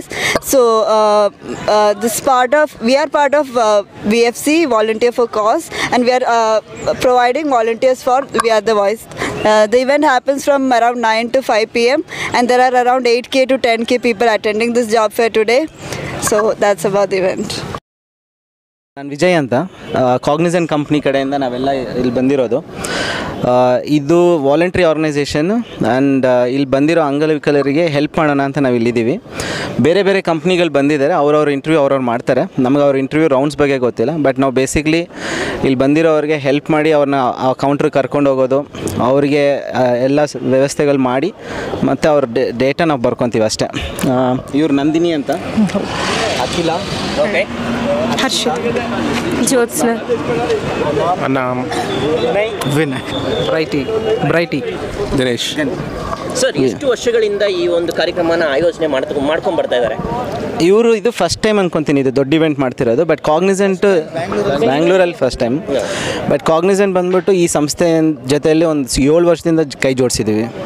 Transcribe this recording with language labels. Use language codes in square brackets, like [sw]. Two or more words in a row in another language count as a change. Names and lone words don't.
[en] So we are part of VFC, Volunteer for Cause, and we are providing volunteers for We Are the Voice. The event happens from around 9 to 5 p.m. and there are around 8K to 10K people attending this job fair today. So that's about the event. [kn] ನಾನು ವಿಜಯ್ ಅಂತ ಕಾಗ್ನಿಸೆಂಟ್ ಕಂಪ್ನಿ ಕಡೆಯಿಂದ ನಾವೆಲ್ಲ ಇಲ್ಲಿ ಬಂದಿರೋದು. ಇದು [en] voluntary organisation and [kn] ಇಲ್ಲಿ ಬಂದಿರೋ ಅಂಗವಿಕಲರಿಗೆ ಹೆಲ್ಪ್ ಮಾಡೋಣ ಅಂತ ನಾವು ಇಲ್ಲಿದ್ದೀವಿ. ಬೇರೆ ಬೇರೆ ಕಂಪ್ನಿಗಳು ಬಂದಿದ್ದಾರೆ, ಅವ್ರವ್ರ ಇಂಟರ್ವ್ಯೂ ಅವ್ರವ್ರು ಮಾಡ್ತಾರೆ. ನಮಗೆ ಅವ್ರ [en] interview rounds [kn] ಬಗ್ಗೆ ಗೊತ್ತಿಲ್ಲ, ಬಟ್ ನಾವು ಬೇಸಿಕ್ಲಿ ಇಲ್ಲಿ ಬಂದಿರೋರಿಗೆ ಹೆಲ್ಪ್ ಮಾಡಿ ಅವ್ರನ್ನ ಆ ಕೌಂಟ್ರಿಗೆ ಕರ್ಕೊಂಡು ಹೋಗೋದು, ಅವರಿಗೆ ಎಲ್ಲ ವ್ಯವಸ್ಥೆಗಳು ಮಾಡಿ ಮತ್ತು ಅವ್ರ ಡೇಟಾ ನಾವು ಬರ್ಕೊತೀವಿ ಅಷ್ಟೇ. ಇವ್ರು ನಂದಿನಿ ಅಂತ, ಅಖಿಲ, Okay. हर्ष, ज्योत्सना, नाम विनय, ब्राइटी, दिनेश. ಸರ್, ಎಷ್ಟು ವರ್ಷಗಳಿಂದ ಈ ಒಂದು ಕಾರ್ಯಕ್ರಮನ ಆಯೋಜನೆ ಮಾಡ್ಕೊಂಡು ಬರ್ತಾ ಇದ್ದಾರೆ? ಇವರು ಇದು [en] first time [kn] ಅನ್ಕೊತೀನಿ ಇದು ದೊಡ್ಡ ಇವೆಂಟ್ ಮಾಡ್ತಿರೋದು. ಬಟ್ ಕಾಗ್ನಿಸೆಂಟ್ ಬ್ಯಾಂಗ್ಳೂರಲ್ಲಿ [en] first time. [kn] ಬಟ್ ಕಾಗ್ನಿಸೆಂಟ್ ಬಂದ್ಬಿಟ್ಟು ಈ ಸಂಸ್ಥೆ ಜೊತೆಯಲ್ಲಿ ಒಂದು 7 ವರ್ಷದಿಂದ ಕೈ ಜೋಡಿಸಿದ್ದೀವಿ.